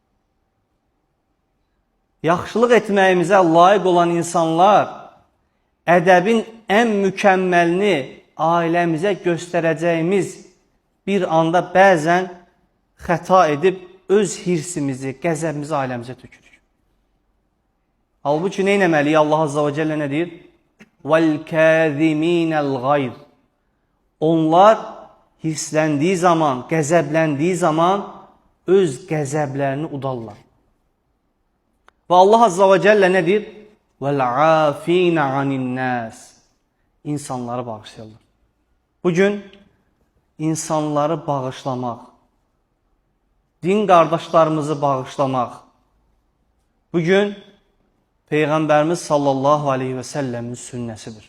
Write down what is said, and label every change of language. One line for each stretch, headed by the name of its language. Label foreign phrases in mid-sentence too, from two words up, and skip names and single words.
Azerbaijani: Yaxşılıq etməyimizə layiq olan insanlar ədəbin ən mükəmməlini ailəmizə göstərəcəyimiz bir anda bəzən xəta edib öz hirsimizi, qəzəbimizi ailəmizə tökürük. Halbuki nə etməliyik? Allah
Arabic: عز وجل
Azerbaijani: nə deyir?
Arabic: وَالْكَاذِمِينَ الْغَيْرِ
Azerbaijani: Onlar hirsləndiyi zaman, qəzəbləndiyi zaman öz qəzəblərini udarlar. Və Allah
Arabic: عز وجل
Azerbaijani: nə deyir?
Arabic: وَالْعَافِينَ عَنِ النَّاسِ
Azerbaijani: İnsanları bağışlayırlar. Bugün insanları bağışlamaq, din qardaşlarımızı bağışlamaq, bugün Peyğəmbərimiz
Arabic: صلى الله عليه وسلم
Azerbaijani: sünnəsidir.